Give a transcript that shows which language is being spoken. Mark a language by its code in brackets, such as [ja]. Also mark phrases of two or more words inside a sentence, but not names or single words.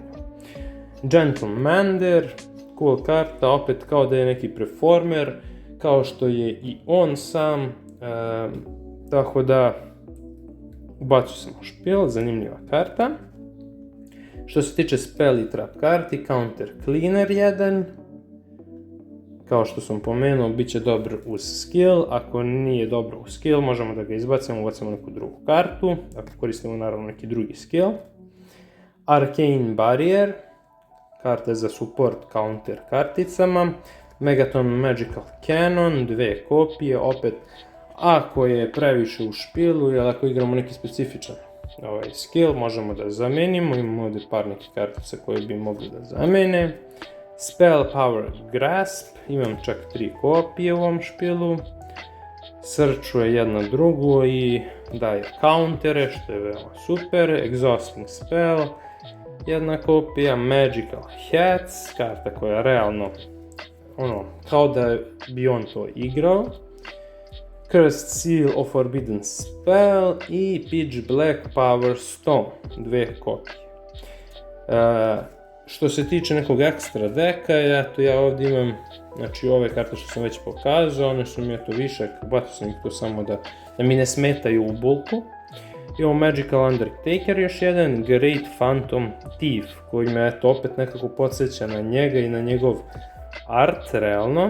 [bs] Gentlemander, cool karta, opet kao da je neki performer, kao što je i on sam, tako da ubacio sam u špil, zanimljiva karta. Što se tiče spell i trap karti, Counter Cleaner 1, kao što sam pomenuo, bit će dobar uz skill, ako nije dobro uz skill, možemo da ga izbacimo, ubacimo neku drugu kartu, ako koristimo naravno neki drugi skill. Arcane Barrier, karta za [en] support counter [bs] karticama. Megaton Magical Cannon, 2 kopije, opet ako je previše u špilu ili ako igramo neki specifičan ovaj skill, možemo da zamenimo, imamo ovdje par nekih kartica koje bi mogli da zamene. Spell Power Grasp, imam čak 3 kopije u ovom špilu. Srčuje jedno drugo i daje countere, što je veoma super. Exhausting Spell, jedna kopija. Magical Hats, karta koja je realno, kao da bi on to igrao. Cursed Seal of Forbidden Spell i Pitch Black Power Stone, 2 kopije. Što se tiče nekog ekstra deka, ja ovdje imam, znači ove karte što sam već pokazao, one su mi višak, bacio sam ih to samo da mi ne smetaju u bulku. Imamo Magical Undertaker još jedan, Great Phantom Thief, koji me opet nekako podsjeća na njega i na njegov art, realno.